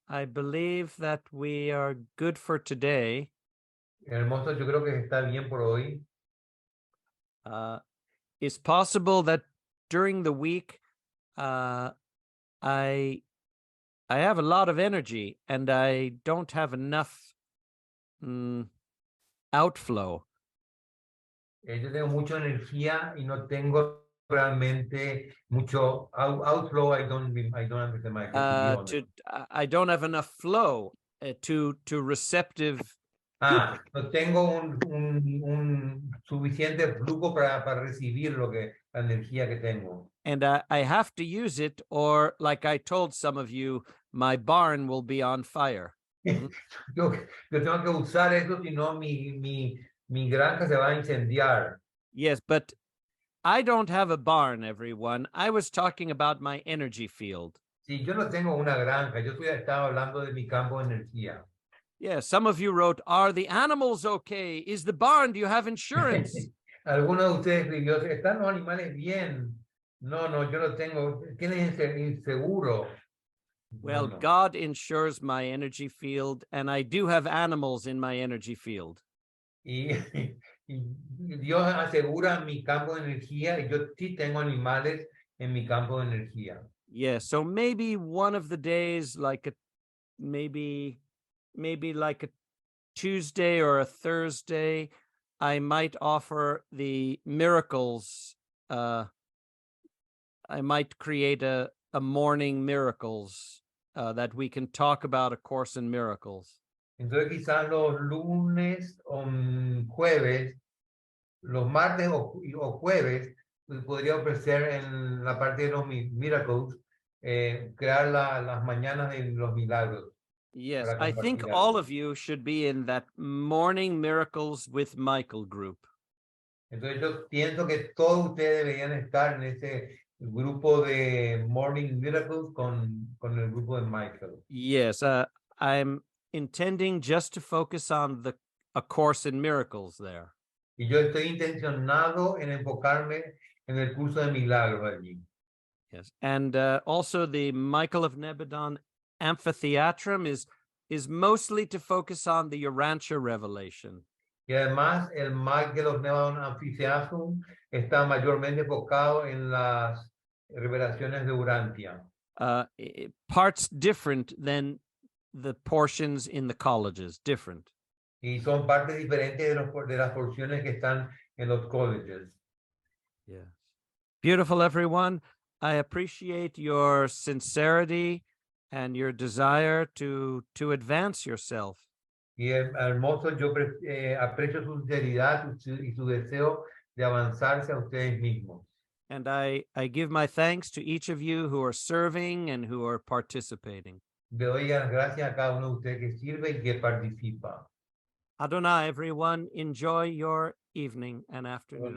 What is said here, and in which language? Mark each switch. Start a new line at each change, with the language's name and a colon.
English: I believe that we are good for today.
Spanish: Hermoso, yo creo que está bien por hoy.
English: It's possible that during the week, I have a lot of energy and I don't have enough outflow.
Spanish: Yo tengo mucha energía y no tengo realmente mucho outflow.
English: I don't understand, Michael. I don't have enough flow to receptive.
Spanish: No tengo un suficiente flujo para recibir la energía que tengo.
English: And I have to use it, or like I told some of you, my barn will be on fire.
Spanish: Yo tengo que usar eso, si no mi granja se va a incendiar.
English: Yes, but I don't have a barn, everyone. I was talking about my energy field.
Spanish: Sí, yo no tengo una granja, yo estaba hablando de mi campo de energía.
English: Yeah, some of you wrote, are the animals okay? Is the barn, do you have insurance?
Spanish: Algunos de ustedes escribió, ¿están los animales bien? No, yo no tengo. ¿Tienes inseguro?
English: Well, No. God insures my energy field, and I do have animals in my energy field.
Spanish: Y Dios asegura mi campo de energía y yo sí tengo animales en mi campo de energía.
English: Yeah, so maybe one of the days, like maybe like a Tuesday or a Thursday, I might offer the miracles. I might create a morning miracles that we can talk about A Course in Miracles.
Spanish: Entonces quizás los lunes o jueves, los martes o jueves, podría ofrecer en la parte de los miracles, crear las mañanas de los milagros.
English: Yes, I think all of you should be in that Morning Miracles with Michael group.
Spanish: Entonces yo pienso que todos ustedes deberían estar en ese grupo de Morning Miracles con el grupo de Michael.
English: Yes, I'm intending just to focus on A Course in Miracles there.
Spanish: Y yo estoy intencionado en enfocarme en el curso de milagros allí.
English: Yes, and also the Michael of Nebadon Amphitheatrum is mostly to focus on the Urantia revelation.
Spanish: Y además el Michael of Nebadon Amphitheatrum está mayormente enfocado en las revelaciones de Urantia.
English: Parts different than the portions in the colleges, different.
Spanish: Y son partes diferentes de las porciones que están en los colleges.
English: Yes. Beautiful, everyone. I appreciate your sincerity and your desire to advance yourself.
Spanish: Y hermoso, yo aprecio su sinceridad y su deseo de avanzarse a ustedes mismos.
English: And I give my thanks to each of you who are serving and who are participating.
Spanish: Le doy las gracias a cada uno de ustedes que sirve y que participa.
English: Adonai, everyone, enjoy your evening and afternoon.